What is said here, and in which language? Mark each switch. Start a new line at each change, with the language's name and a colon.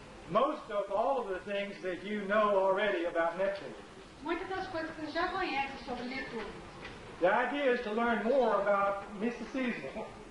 English: most of all of the things that you know already about Neptune.
Portuguese: muitas das coisas que você já conhece sobre Netuno.
English: The idea is to learn more about mysticism.